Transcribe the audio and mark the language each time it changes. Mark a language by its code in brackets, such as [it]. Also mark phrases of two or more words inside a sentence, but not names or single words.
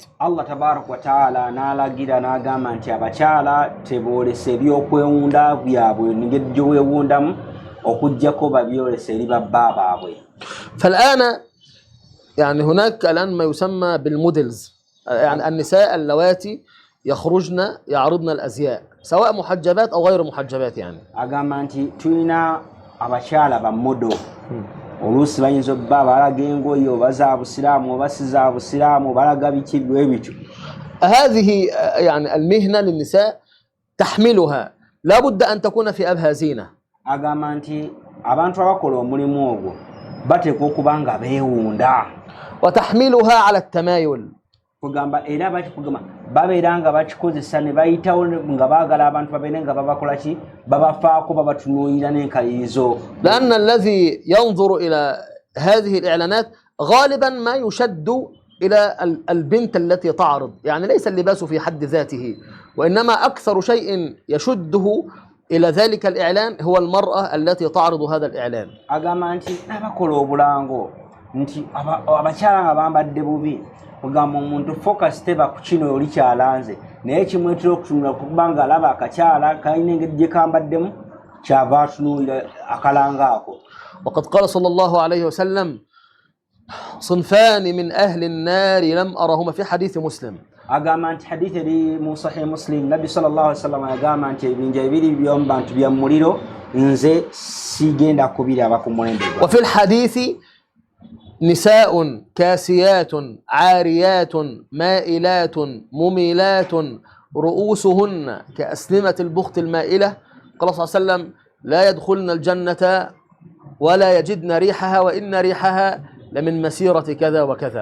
[ar] الله تبارك وتعالى [lg] n'alagira n'agamba nti abakyala teboolesa ebyokwewunda byabwe n'engeri gy'oweewundamu okuggyako babyolesa eri babba baabwe. [ar] فالآن يعني هناك الآن ما يسمى بالموديلز، يعني النساء اللواتي يخرجن يعرضن الأزياء سواء محجبات أو غير محجبات. يعني [lg] agamba nti tulina abakyala ba modo oluusi bayinza obba balaga engoye oba za busiraamu oba si za busiraamu balaga biki bwe bityo. [ar] هذه يعني المهنة للنساء تحملها لا بد أن تكون في أبها زينة. [lg] agamba nti abantu abakola omulimu ogwo bateekwa okuba nga beewunda [ar] وتحملها على التمايل. [lg] kugamba era bakikugamba babeera nga bakikozesa ne bayitawo nga baagala abantu babeere nga babakola ki babafaako babatunuulira n'enkalirizo. [ar] لأن الذي ينظر إلى هذه الإعلانات غالبا ما يشد إلى البنت التي تعرض، يعني ليس اللباس في حد ذاته، وإنما أكثر شيء يشده إلى ذلك الإعلان هو المرأة التي تعرض هذا الإعلان. [lg] agamba nti abakola obulango nti abakyala nga bambadde bubi kugamba omuntu focus teba ku kino oli kyalanze naye kimwetera okutunula kuba nga alaba akakyala kalina engeri gye kambaddemu kyava atunuulira akalanga ako. [ar] وقد قال صلى الله عليه وسلم صنفان من أهل النار لم أرهما في حديث مسلم. [lg] agamba nti hadithi eri mu sahih muslim nabbi [ar] صلى الله عليه وسلم [lg] agamba nti ebinja ebiri by'omu bantu bya muliro nze sigenda kubiraba ku mulembe gwa. [ar] وفي الحديث نساء كاسيات عاريات مائلات مميلات رؤوسهن كأسنمة البخت المائلة. قال صلى الله عليه وسلم لا يدخلن الجنة ولا يجدن ريحها وإن ريحها لمن مسيرة كذا وكذا.